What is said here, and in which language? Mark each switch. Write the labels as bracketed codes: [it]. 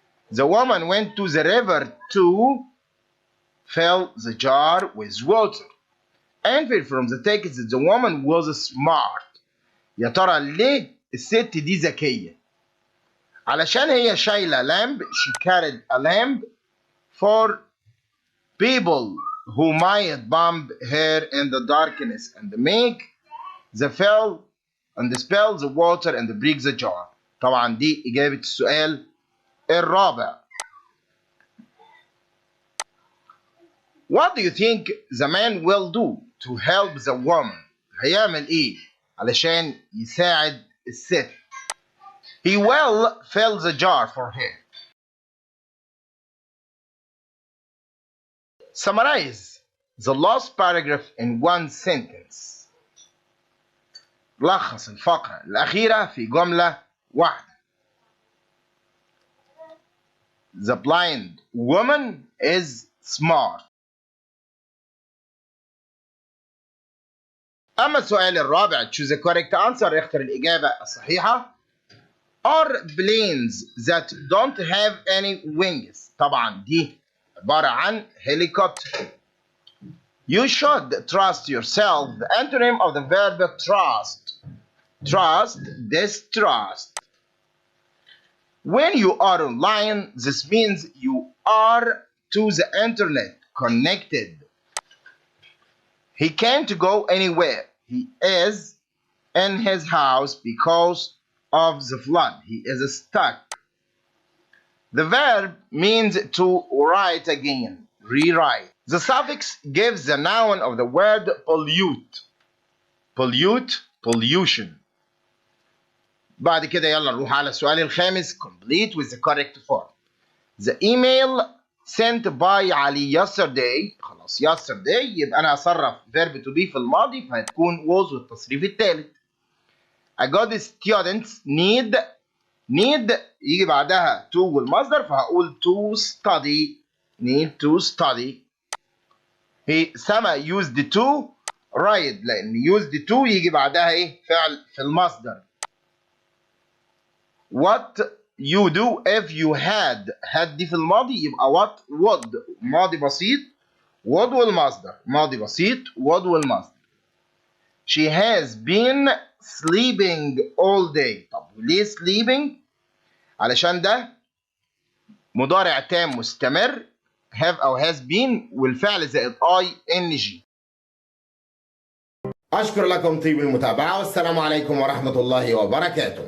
[en] The woman went to the river to fill the jar with water. And from the text the woman was smart. [ar] يا ترى ليه الست دي ذكية؟ علشان هي شايلة lamp. [en] She carried a lamp for people who might bump her in the darkness and make the fill and spill the water and break the jar. [ar] طبعا دي إجابة السؤال الرابع. [en] What do you think the man will do to help the woman? [ar] هيعمل إيه علشان يساعد الست؟ [en] He will fill the jar for her. Summarize the last paragraph in one sentence. [ar] لخص الفقرة الأخيرة في جملة واحدة. [en] The blind woman is smart. [ar] أما السؤال الرابع. [en] Choose the correct answer. [ar] اختر الإجابة الصحيحة. [en] Are planes that don't have any wings. [ar] طبعا دي عبارة عن helicopter. [en] You should trust yourself. The antonym of the verb trust. Trust, distrust. When you are online, this means you are to the internet connected. He can't go anywhere. He is in his house because of the flood. He is stuck. The verb means to write again, rewrite. The suffix gives the noun of the word pollute. [ar] Pollute, pollution. بعد كده يلا نروح على السؤال الخامس. Complete with the correct form. The email sent by علي yesterday. خلاص yesterday يبقى أنا أصرف verb to be في الماضي فهتكون was والتصريف الثالث. [en] A good student need [ar] يجي بعدها [en] to [ar] والمصدر فهقول [en] to study. Need to study. [ar] سما [en] used to ride [ar] لأن used to يجي بعدها إيه؟ فعل في المصدر. [en] What you do if you had [ar] دي في الماضي يبقى [en] what would [ar] ماضي بسيط [en] would [ar] والمصدر. ماضي بسيط would والمصدر. [en] She has been sleeping all day. [ar] طب ليه sleeping؟ علشان ده مضارع تام مستمر have أو has been والفعل زائد ing. أشكر لكم طيب المتابعة والسلام عليكم ورحمة الله وبركاته.